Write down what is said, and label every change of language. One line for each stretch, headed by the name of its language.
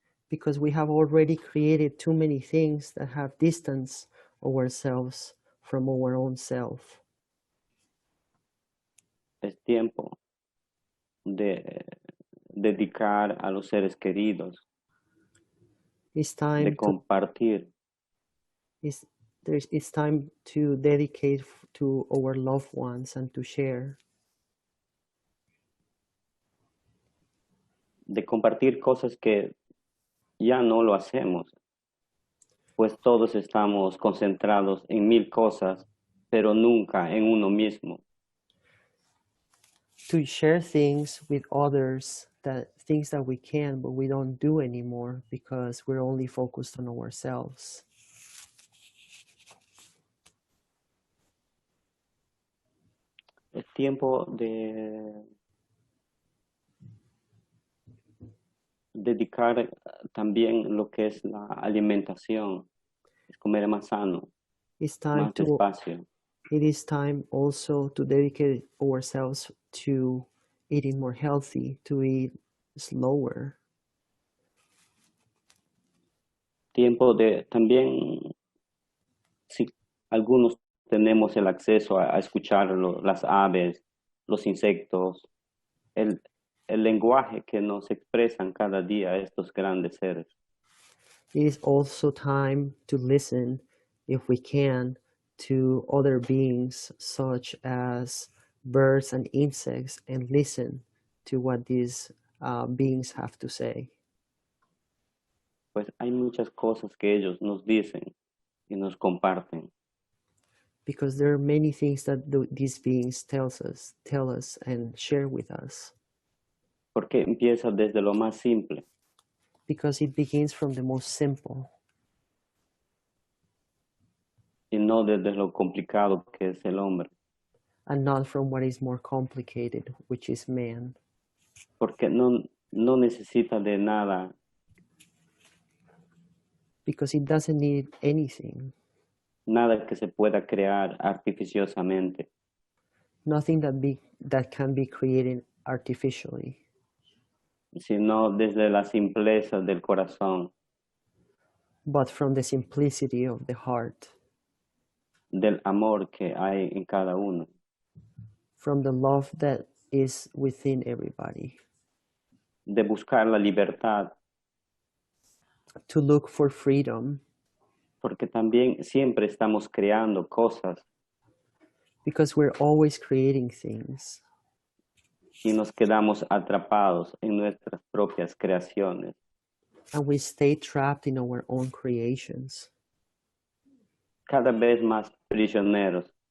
English: Because we have already created too many things that have distanced ourselves from our own self.
Spanish: Es tiempo de dedicar a los seres queridos,
English: It's time
Spanish: de compartir.
English: It's time to dedicate to our loved ones and to share.
Spanish: De compartir cosas que ya no lo hacemos, pues todos estamos concentrados en 1000 cosas, pero nunca en uno mismo.
English: To share things with others, things that we can, but we don't do anymore because we're only focused on ourselves.
Spanish: Es tiempo de dedicar también lo que es la alimentación, es comer más sano,
English: It's time
Spanish: más
English: to
Spanish: despacio.
English: It is time also to dedicate ourselves to eating more healthy, to eat slower.
Spanish: Tiempo de también, si algunos tenemos el acceso a escuchar las aves, los insectos, el lenguaje que nos expresan cada día estos grandes seres.
English: It is also time to listen, if we can, to other beings such as birds and insects and listen to what these beings have to say.
Spanish: Pues hay muchas cosas que ellos nos dicen y nos comparten.
English: Because there are many things that these beings tell us and share with us.
Spanish: Porque empieza desde lo más simple.
English: Because it begins from the most simple.
Spanish: Y no desde lo complicado que es el hombre.
English: And not from what is more complicated, which is man.
Spanish: Porque no necesita de nada.
English: Because it doesn't need anything.
Spanish: Nada que se pueda crear artificiosamente.
English: Nothing that can be created artificially.
Spanish: Sino desde la simpleza del corazón.
English: But from the simplicity of the heart.
Spanish: Del amor que hay en cada uno.
English: From the love that is within everybody.
Spanish: De buscar la libertad.
English: To look for freedom.
Spanish: Porque también siempre estamos creando cosas.
English: Because we're always creating things.
Spanish: Y nos quedamos atrapados en nuestras propias creaciones.
English: And we stay trapped in our own creations.
Spanish: Cada vez más prisioneros.